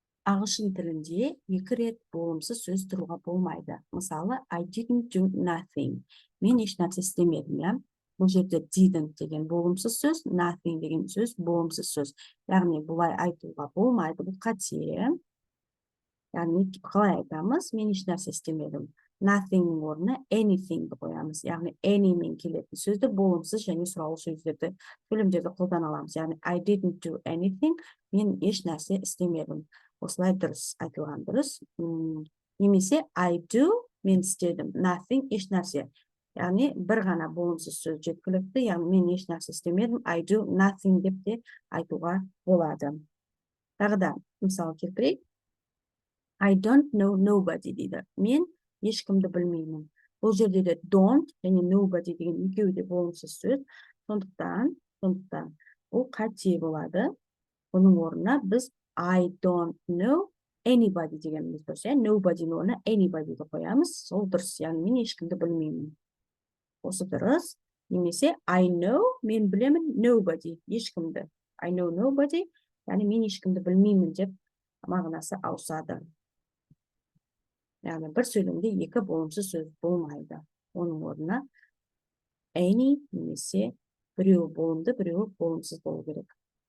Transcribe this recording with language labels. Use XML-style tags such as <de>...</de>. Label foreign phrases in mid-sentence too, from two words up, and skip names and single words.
<kk>ағылшын тілінде екі рет болымсыз сөз тұруға болмайды. Мысалы,</kk> <en>I didn't do nothing.</en> <kk>Мен еш нәрсе істемедім, иә. Бұл жерде didn't деген болымсыз сөз, nothing деген сөз болымсыз сөз. Яғни бұлай айтуға болмайды, бұл қате. Яғни қалай айтамыз? Мен еш нәрсе істемедім. Nothing орнына anything-ді қоямыз. Яғни any мен келетін сөзді болымсыз және сұраулы сөздерді сөйлемдерді қолдана аламыз.</kk> <en>Яғни I didn't do anything.</en> <kk>Мен еш нәрсе істемедім. Осылай дұрыс айтылған дұрыс.</kk> <en>Немесе I do,</en> <kk>мен істедім. Nothing, еш нәрсе. Яғни бір ғана болымсыз сөз жеткілікті. Яғни мен еш нәрсе істемедім.</kk> <en>I do nothing</en> <kk>деп те айтуға болады. Тағы да мысал келтірейік.</kk> <en>I don't know nobody</en> <kk>дейді. Мен ешкімді білмеймін. Бұл жерде де don't және nobody деген екеуі де болымсыз сөз. Сондықтан бұл қате болады. Бұның орнына біз</kk> <en>I don't know anybody</en> <kk>дегеніміз дұрыс. Nobody-ның орнына anybody-ді қоямыз. Сол дұрыс. Яғни мен ешкімді білмеймін. Осы дұрыс. Немесе</kk> <en>I know,</en> <kk>мен білемін nobody, ешкімді.</kk> <en>I know nobody,</en> <kk>яғни мен ешкімді білмеймін деп мағынасы ауысады. Яғни бір сөйлемде екі болымсыз сөз болмайды. Оның орнына any немесе біреуі болымды, біреуі болымсыз болу керек.</kk>